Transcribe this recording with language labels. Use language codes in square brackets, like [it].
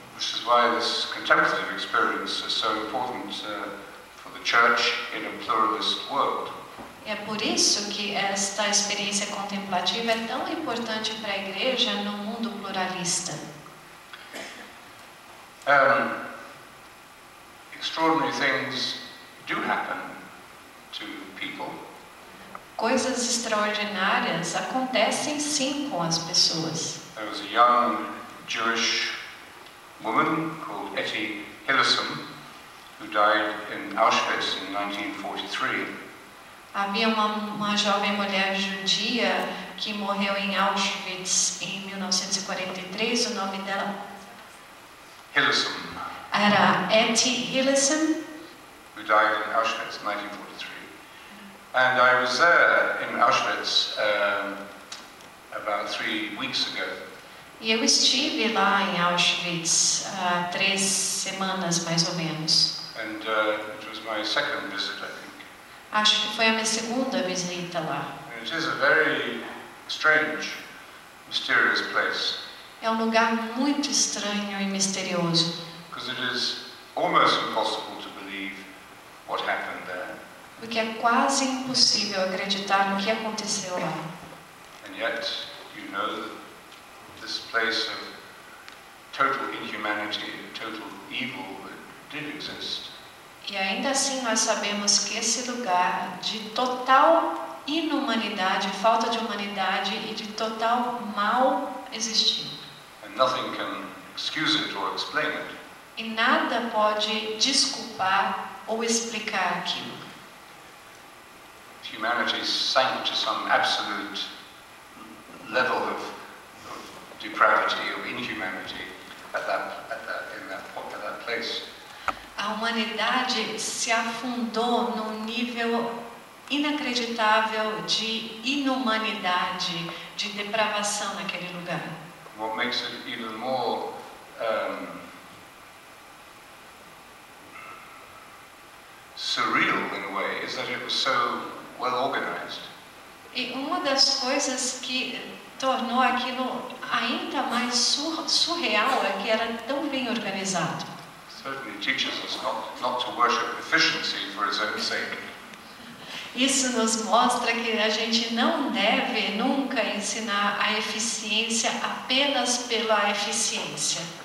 [en] This is why this contemplative experience is so important for the church in a pluralist world. [pt] É por isso que esta experiência contemplativa é tão importante para a igreja no mundo pluralista. [en] Extraordinary things do happen to people. [pt] Coisas extraordinárias acontecem sim com as pessoas. [en] There was a young Jewish woman called Etty Hillesum who died in Auschwitz in 1943. [pt] Havia uma jovem mulher judia que morreu em Auschwitz em 1943. O nome dela Hillesum. Era Etty Hillesum. [en] Who died in Auschwitz in 1943. And I was there in Auschwitz about 3 weeks ago. [pt] E eu estive lá em Auschwitz há 3 semanas mais ou menos. [en] And it was my second visit, I think. [pt] Acho que foi a minha segunda visita lá. [en] And it is a very strange, mysterious place. [pt] É um lugar muito estranho e misterioso. [en] Because it is almost impossible to believe what happened there. [pt] Porque é quase impossível acreditar no que aconteceu lá. [en] And yet, you know that this place of total inhumanity, total evil, did exist. [pt] E ainda assim nós sabemos que esse lugar de total inumanidade, falta de humanidade e de total mal existiu. [en] And nothing can excuse it or explain it. [pt] E nada pode desculpar ou explicar aquilo. [en] Humanity sank to some absolute level of depravity, of inhumanity at that place. [pt] A humanidade se afundou num nível inacreditável de inumanidade, de depravação naquele lugar. [en] What makes it even more surreal in a way is that it was so well organized. [pt] E uma das coisas que tornou aquilo ainda mais surreal é que era tão bem organizado. [en] Certainly teaches us not to worship efficiency for its own sake. [pt] Isso nos mostra que a gente não deve nunca ensinar a eficiência apenas pela eficiência.